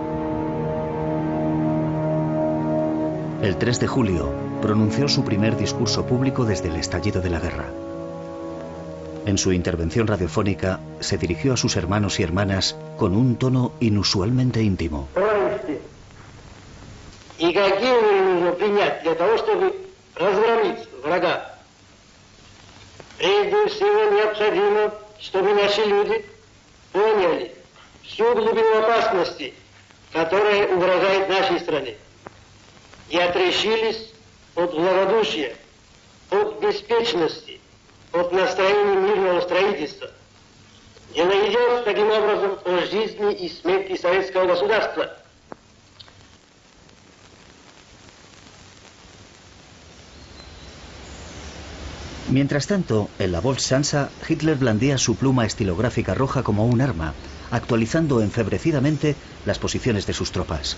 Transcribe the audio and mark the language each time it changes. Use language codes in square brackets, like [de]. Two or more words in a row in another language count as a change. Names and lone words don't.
[es] El 3 de julio pronunció su primer discurso público desde el estallido de la guerra. En su intervención radiofónica se dirigió a sus hermanos y hermanas con un tono inusualmente íntimo. [ru] ¿Y какие меры нужно принять для того, чтобы разгромить врага? Прежде всего необходимо, чтобы наши люди поняли всю глубину опасности, которая угрожает нашей стране, и отрешились от благодушия, от беспечности, от настроения мирного строительства. Дело идет таким образом о жизни и смерти советского государства. [es] Mientras tanto, en la Volkshansa, Hitler blandía su pluma estilográfica roja como un arma, actualizando enfebrecidamente las posiciones de sus tropas.